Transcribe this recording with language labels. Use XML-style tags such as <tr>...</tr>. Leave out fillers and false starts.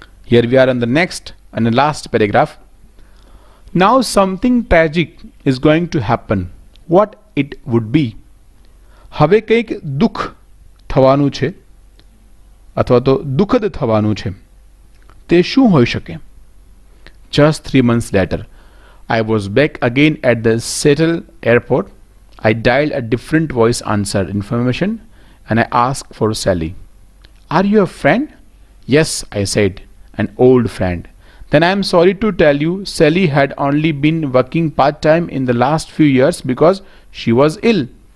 <en>Here we are on the next and the last paragraph. Now something tragic is going to happen. What it would be?</en> <gu>હવે કંઈક દુઃખ થવાનું છે અથવા તો દુઃખદ થવાનું છે. તે શું હોઈ શકે?</gu> <en>Just 3 months later, I was back again at the Seattle airport. I dialed a different voice answered information and I asked for Sally. Are you a friend? Yes, I said, an old friend. Then I am sorry to tell you, Sally had only been working part-time in the last few years because she was ill.</en>